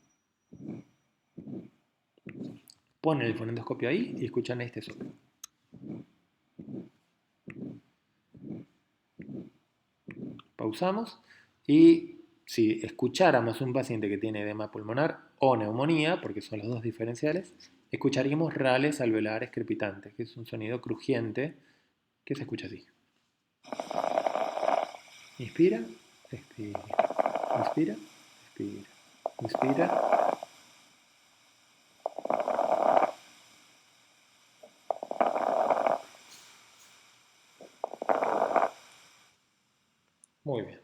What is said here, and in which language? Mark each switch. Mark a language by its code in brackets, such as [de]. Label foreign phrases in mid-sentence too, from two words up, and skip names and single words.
[es] Ponen el fonendoscopio ahí y escuchan este soplo. Pausamos y si escucháramos un paciente que tiene edema pulmonar o neumonía, porque son los dos diferenciales, escucharíamos rales alveolares crepitantes, que es un sonido crujiente que se escucha así. Inspira, expira, inspira, expira, inspira. Muy bien.